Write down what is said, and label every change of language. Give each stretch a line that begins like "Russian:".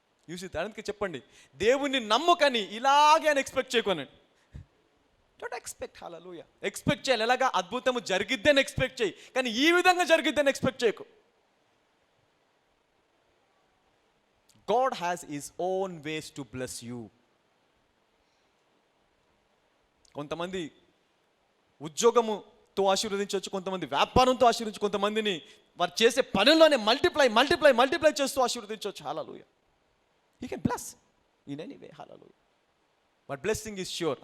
Telugu: You see దానికి చెప్పండి, దేవుణ్ణి నమ్ముకని ఇలాగే అని expect చేయకోనండి.
English: Don't expect.
Telugu: Hallelujah. Expect చేయాలి. ఎలాగా? అద్భుతము జరిగిద్దని ఎక్స్పెక్ట్ చేయి, కానీ ఈ విధంగా జరిగిద్దని ఎక్స్పెక్ట్ చేయకు.
English: God has his own ways to bless you.
Telugu: కొంతమంది ఉద్యోగముతో ఆశీర్వదించవచ్చు, కొంతమంది వ్యాపారంతో ఆశీర్వదించు, కొంతమందిని వారు చేసే పనుల్లోనే మల్టిప్లై చేస్తూ ఆశీర్వదించవచ్చు.
English: హల్లెలూయా. He can bless in any way. Hallelujah. But blessing is sure.